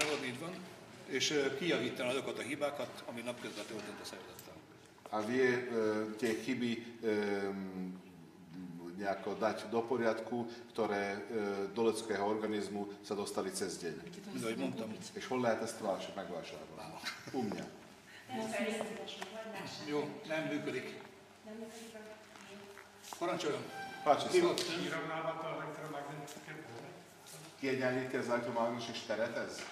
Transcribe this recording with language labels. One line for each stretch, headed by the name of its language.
Hungarian: így van, és kijavítani azokat a hibákat, ami napközben történt a szervezettel.
Slovak: A vie tie chyby nejako dať do poriadku, ktoré do ľudského organizmu sa dostali cez deň.
Hungarian: És hol lehet ezt megvásárolni?
Slovak: U mňa.
Hungarian: Jó, nem működik. Parancsoljon!
Slovak: Páči sa. Vyrovnáva to elektromagnetické pole?
Hungarian: Kiegyenlíti az elektromágneses teret ez?